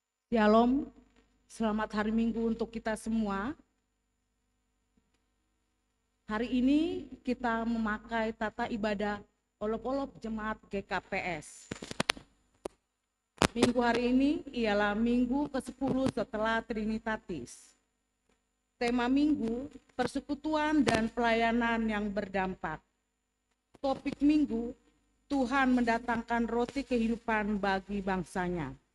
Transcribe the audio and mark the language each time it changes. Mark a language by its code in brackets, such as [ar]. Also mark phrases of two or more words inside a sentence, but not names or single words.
[id] Shalom, selamat hari Minggu untuk kita semua. Hari ini kita memakai tata ibadah olop-olop jemaat GKPS. Minggu hari ini ialah minggu ke-10 setelah Trinitatis. Tema minggu, persekutuan dan pelayanan yang berdampak. Topik minggu, Tuhan mendatangkan roti kehidupan bagi bangsanya.